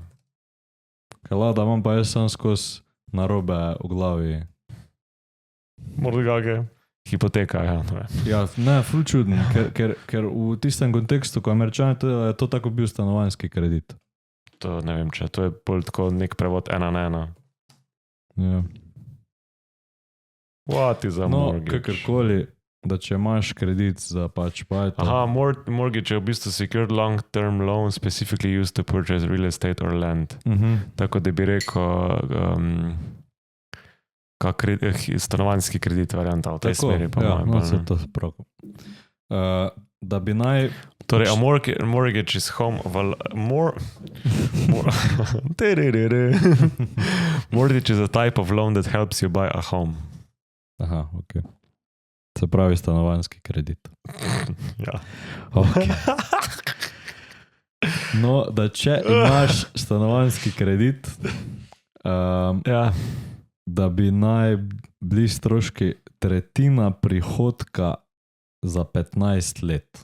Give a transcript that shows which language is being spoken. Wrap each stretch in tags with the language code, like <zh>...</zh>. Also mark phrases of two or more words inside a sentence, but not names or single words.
<sl>Kaj da imam pa jaz sem skozi narobe v glavi. Mortgage. Hipoteka, ja. Ja, ne, ful čudno, ker v tistem kontekstu, ko Američani, je to tako bil stanovanjski kredit. To ne vem, če to je bolj tako nek prevod 1:1. Ja.</sl> <en>What is a mortgage?</en> <sl>No, kakorkoli, da če imaš kredit za pač pa je to.</sl> <en>Aha, mortgage</en> <sl>je v bistvu</sl> <en>secured long-term loan specifically used to purchase real estate or land.</en> <sl>Tako da bi rekel stanovanjski kredit varianta v tej smeri. Ja, no se to spravo. Da bi naj... Torej,</sl> <en>a mortgage is home of a... Mortgage is a type of loan that helps you buy a home.</en> <sl>Aha, ok. Se pravi stanovanjski kredit. Ja. Ok. No, da če imaš stanovanjski kredit, ja. Da bi naj bili stroški tretjina prihodka za 15 let.</sl>